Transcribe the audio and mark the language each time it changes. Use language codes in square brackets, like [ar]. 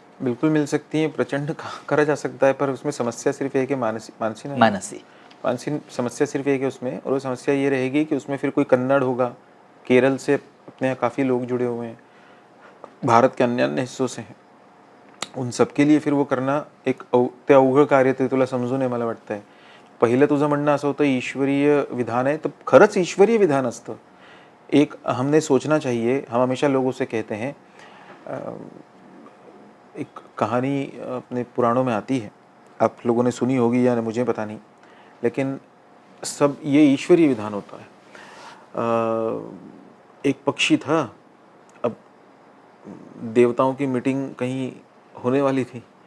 [hi] बिल्कुल मिल सकती हैं, प्रचंड करा जा सकता है, पर उसमें समस्या सिर्फ एक है, मानसी समस्या सिर्फ एक है उसमें। और वो समस्या ये रहेगी कि उसमें फिर कोई कन्नड़ होगा, केरल से अपने यहाँ काफ़ी लोग जुड़े हुए हैं, भारत के अन्य अन्य हिस्सों से हैं, उन सबके लिए फिर वो करना एक [mr] ते अवघड कार्य ते तुला समजून आहे मला वाटतंय। पहिलं तुझं म्हणणं असं होतं ईश्वरीय विधान आहे, तर खरंच ईश्वरीय विधान असतं। [hi] एक हमने सोचना चाहिए, हम हमेशा लोगों से कहते हैं, एक कहानी अपने पुराणों में आती है, आप लोगों ने सुनी होगी या मुझे पता नहीं, लेकिन सब ये ईश्वरीय विधान होता है। एक पक्षी था, अब देवताओं की मीटिंग कहीं होने वाली थी।